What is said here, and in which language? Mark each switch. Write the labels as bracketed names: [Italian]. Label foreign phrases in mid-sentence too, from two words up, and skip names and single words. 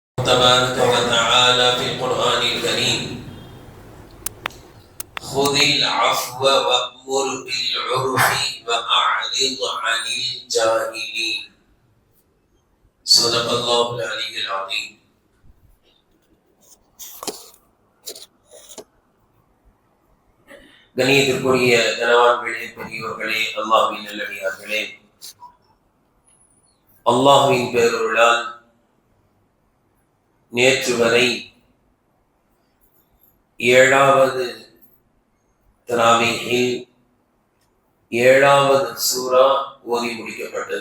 [Arabic] تبارك وتعالى في القرآن الكريم: خذ العفو وأمر بالعرف وأعرض عن الجاهلين. صدق الله العلي العظيم. [Tamil] கணியத்திற்குரிய கனவான்களே, பெரியோர்களே, அல்லாஹ்வின் நல்லடியார்களே, அல்லாஹ்வின் பேரருளால் நேற்று வரை 7வது தராவீஹில் 7வது சூரா ஓதி முடிக்கப்பட்டது.